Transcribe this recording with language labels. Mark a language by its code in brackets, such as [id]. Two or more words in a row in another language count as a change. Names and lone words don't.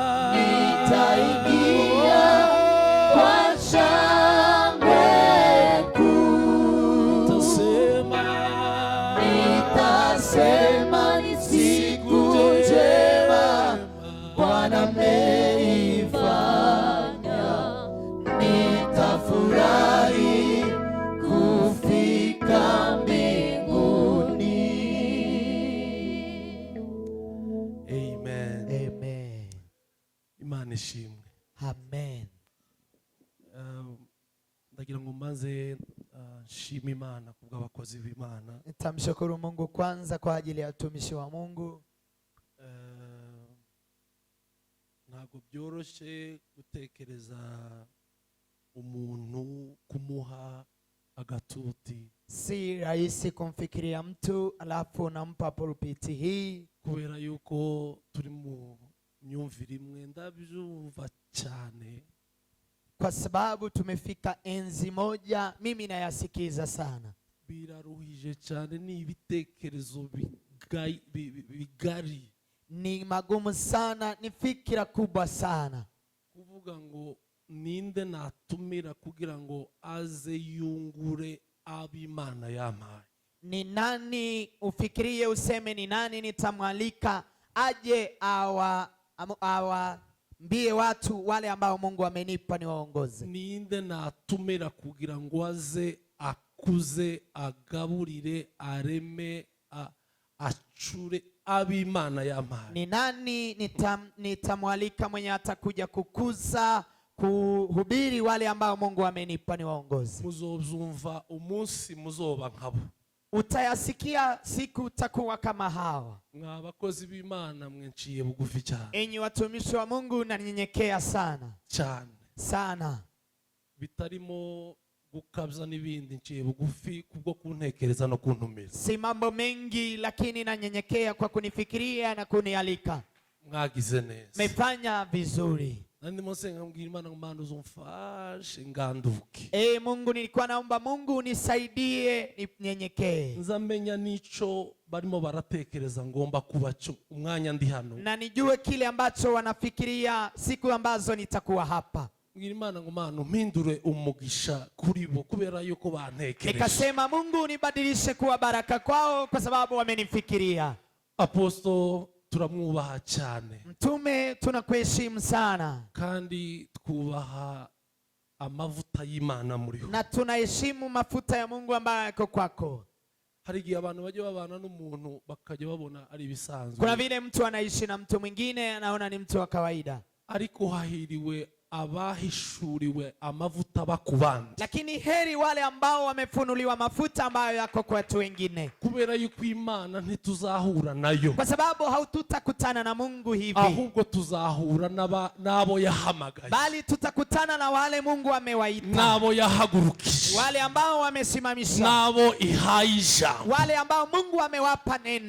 [sw] nitaingia kwa shangwe kuu, nitasema ni siku njema Bwana ameifanya, nitafurahi kufika mbinguni. Amen. Amen. [rw] Imana ishimwe. Amen. Ndagira ngo mbanze nshima Imana kubw'abakozi b'Imana. [sw] Nitamshukuru Mungu kwanza kwa ajili ya utumishi wa Mungu. [rw] Ntabwo byoroshye gutekereza umuntu kumuha agatuti, [sw] Si rahisi kumfikiria mtu alafu unampa pulpiti hii, [rw] kubera yuko turi mu myumvire imwe. Ndabyumva cyane [sw] kwa sababu tumefika enzi moja, mimi nayasikiza sana. [rw] biraruhije cyane, ni ibitekerezo bigari, [sw] Ni magumu sana, ni fikira kubwa sana. [rw] kuvuga ngo ninde natumira kugira ngo aze yungure ab'Imana yampaye. [sw] Ni nani ufikirie useme ni nani nitamwalika aje awambie watu wale ambao Mungu amenipa ni waongoze. [rw] Ninde natumira kugira ngo aze akuze agaburire areme achure ab'Imana yampaye. [sw] Ni nani nitamwalika mwenye atakuja kukuza kuhubiri wale ambao Mungu amenipa ni waongoze. [rw] Muzobyumva umunsi muzoba nkabo. [sw] Utayasikia siku utakuwa kama hawa. [rw] Mwabakozi b'Imana mwenciye bugufi cyane. [sw] Enyi watumishi wa Mungu nanyenyekea sana. [rw] Cyane. [sw] Sana. [rw] Bitarimo gukabza n'ibindi, nciye bugufi kubwo kuntekereza no kuntumira. [sw] Si mambo mengi, lakini nanyenyekea kwa kunifikiria na kunialika. [rw] Mwagize neza. [sw] Mefanya vizuri. [rw] Nandi musenga mbwira Imana ngo Mana uzumfashe nganduke. [sw] Mungu, nilikuwa naomba Mungu nisaidie ninyenyekee. [rw] Nzamenya nico barimo baratekereza ngomba kubacho umwanya ndi hano. [sw] Na nijue kile ambacho wanafikiria siku ambazo nitakuwa hapa. [rw] Mbwira Imana ngo Mana umpindure umugisha kuri bo kubera yuko bantekereje. [sw] Nikasema Mungu nibadilishe kuwa baraka kwao kwa sababu wamenifikiria. [rw] Apostle turamwubaha cyane. [sw] Mtume tunakuheshimu sana. [rw] Kandi twubaha amavuta y'Imana muri ho. [sw] Na tunaheshimu mafuta ya Mungu ambayo yako kwako. [rw] Hari igihe abantu bajye babana n'umuntu bakajya babona ari bisanzwe. [sw] Kuna vile mtu anaishi na mtu mwingine anaona ni mtu wa kawaida. [rw] Ariko hahiriwe abahishuriwe amavuta bakubandi. [sw] Lakini heri wale ambao wamefunuliwa mafuta ambayo yako kwa watu wengine. [rw] Kubera yuko Imana ntituzahura nayo. [sw] Kwa sababu haututakutana na Mungu hivi. [rw] Ahubwo tuzahura nabo yahamagaye. [sw] Bali tutakutana na wale Mungu amewaita. [rw] Nabo yahagurukije. [sw] Wale ambao wamesimamisha. [rw] Nabo ihaisha. [sw] Wale ambao Mungu amewapa neno.